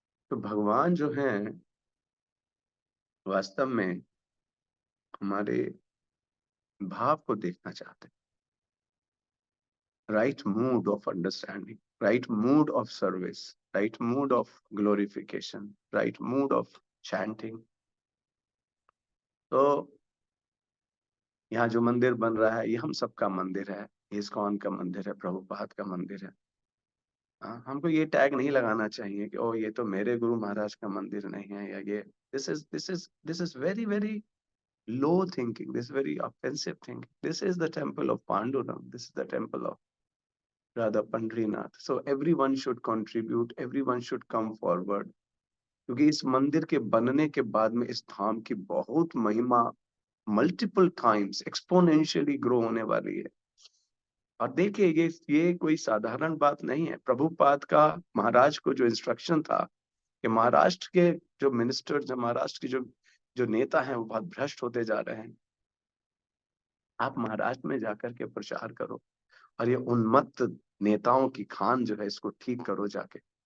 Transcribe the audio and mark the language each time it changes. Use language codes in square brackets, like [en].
[hi] तो भगवान जो है वास्तव में हमारे भाव को देखना चाहते हैं, [en] Right mood of understanding. right mood of service, right mood of glorification, right mood of chanting. [hi] तो यहाँ जो मंदिर बन रहा है ये हम सबका मंदिर है, इस्कॉन का मंदिर है, प्रभुपाद का मंदिर है। हमको ये टैग नहीं लगाना चाहिए कि ओ ये तो मेरे गुरु महाराज का मंदिर नहीं है, या ये [en] This is very very low thinking, this very offensive thinking. This is the temple of Pandurang, this is the temple of Radha Pandrinath. So everyone should contribute, everyone should come forward, [hi] क्योंकि इस मंदिर के बनने के बाद में इस धाम की बहुत महिमा मल्टीपल टाइम्स एक्सपोनेंशियली ग्रो होने वाली है। और देखिए ये कोई साधारण बात नहीं है। प्रभुपाद का महाराज को जो इंस्ट्रक्शन था कि महाराष्ट्र के जो मिनिस्टर, जो महाराष्ट्र के जो नेता हैं वो बहुत भ्रष्ट होते जा रहे हैं, आप महाराष्ट्र में जाकर के प्रचार करो और ये उन्मत्त नेताओं की खान जो है इसको ठीक करो जाके।